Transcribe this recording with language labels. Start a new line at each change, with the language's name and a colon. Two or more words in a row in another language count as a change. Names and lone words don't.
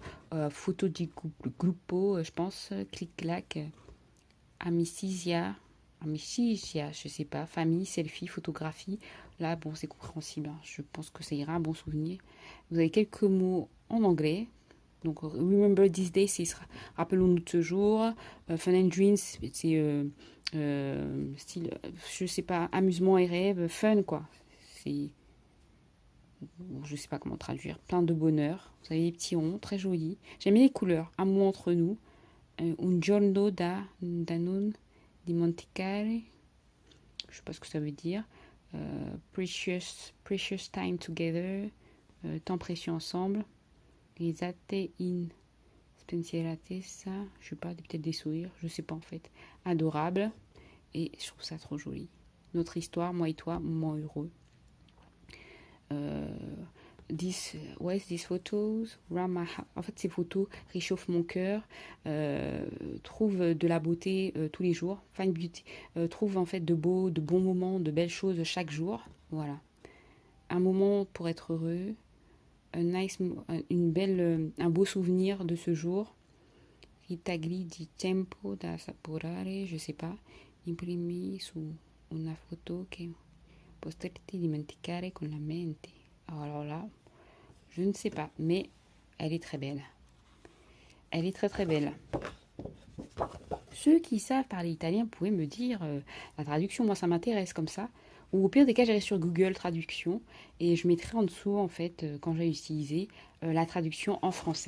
French: Photo du gruppo, je pense. Clic-clac. Amicizia, je sais pas. Famille, selfie, photographie. Là, bon, c'est compréhensible. Hein. Je pense que ça ira, un bon souvenir. Vous avez quelques mots en anglais. Donc,
English: remember this day,
French: c'est rappelons-nous de ce jour.
English: Fun and dreams,
French: c'est style, je sais pas, amusement et rêve. Fun, quoi. C'est, je sais pas comment traduire. Plein de bonheur. Vous avez des petits ronds, très jolis. J'aime bien les couleurs. Un mot entre nous.
Italian: Un giorno da non dimenticare.
French: Je sais pas ce que ça veut dire.
English: Precious time together.
French: Temps précieux ensemble.
Italian: Risate in spensieratezza.
French: Je sais pas, peut-être des sourires. Je sais pas en fait. Adorable. Et je trouve ça trop joli. Notre histoire, moi et toi, moment heureux.
English: These photos,
French: en fait ces photos réchauffent mon cœur, trouve de la beauté tous les jours,
English: find beauty,
French: trouve en fait de bons moments, de belles choses chaque jour, voilà, un moment pour être heureux, un beau souvenir de ce jour,
Italian: ritagli di tempo da assaporare,
French: je sais pas,
Italian: imprimi su una foto che potresti dimenticare con la mente.
French: Alors là, je ne sais pas, mais elle est très belle. Elle est très très belle. Ceux qui savent parler italien pouvaient me dire la traduction, moi ça m'intéresse comme ça. Ou au pire des cas, j'irai sur Google Traduction et je mettrai en dessous, en fait, quand j'ai utilisé la traduction en français.